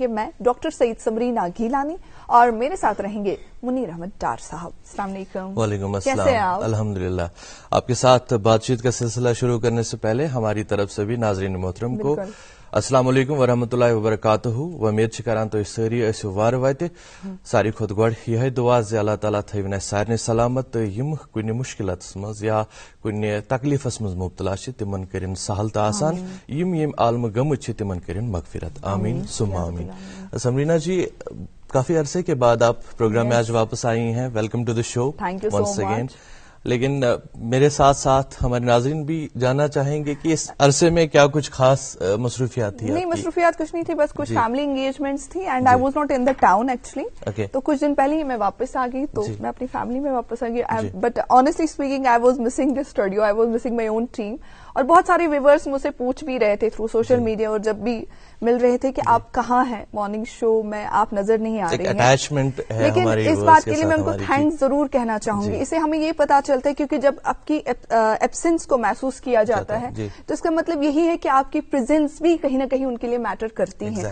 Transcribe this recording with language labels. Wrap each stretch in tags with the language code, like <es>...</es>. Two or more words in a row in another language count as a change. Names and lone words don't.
<ur>میں ڈاکٹر سعید سمرینہ گیلانی اور میرے ساتھ رہیں گے منیر احمد ڈار صاحب.</ur> <ar>السلام عليكم. وعليكم السلام.</ar> <ur>کیسے ہیں آپ? अल्हम्दुलिल्लाह। آپ کے ساتھ بات چیت کا سلسلہ شروع کرنے سے پہلے ہماری طرف سے بھی ناظرین محترم کو</ur> <ar>السلام عليكم ورحمة الله وبركاته.</ar> <ks>उम्मीद करान तो सारी ऐसे वार वाते सारी खुद गड यह दुआ जे अल्लाह ताला थवन सारे सलामत यम कुन मुश्किलत मज या कुन तकलीफस मज मुब्तला तिमन करिन सहल तो आसान, यम आलम गमुत तिमन करिन मगफिरत।</ks> <ar>آمين ثم آمين.</ar> <ur>سمرینہ جی، کافی عرصے کے بعد آپ پروگرام میں آج واپس آئی ہیں.</ur> <en>Welcome to the show once again.</en> <ur>لیکن میرے ساتھ ساتھ ہمارے ناظرین بھی جاننا چاہیں گے کہ اس عرصے میں کیا کچھ خاص مصروفیات تھی? نہیں، مصروفیات کچھ نہیں تھی، بس کچھ</ur> <en>family engagements</en> <ur>تھی</ur> <en>and I was not in the town actually.</en> <ur>تو کچھ دن پہلے ہی میں واپس آ گئی، تو میں اپنی فیملی میں واپس آ گئی.</ur> <en>But honestly speaking I was missing the studio, I was missing my own team.</en> <ur>اور بہت سارے ویورز مجھ سے پوچھ بھی رہے تھے</ur> <en>through social media</en> <ur>اور جب بھی مل رہے تھے کہ آپ کہاں ہیں</ur> <en>morning show</en> <ur>میں, آپ نظر نہیں آ رہی ہیں. لیکن اس بات کے لیے میں ان کو تھینکس ضرور کہنا چاہوں گی. اس سے ہمیں یہ پتا چلتا ہے کیونکہ جب آپ کی ایبسنس کو محسوس کیا جاتا ہے تو اس کا مطلب یہی ہے کہ آپ کی پریزنس بھی کہیں نہ کہیں ان کے لیے میٹر کرتی ہے.</ur>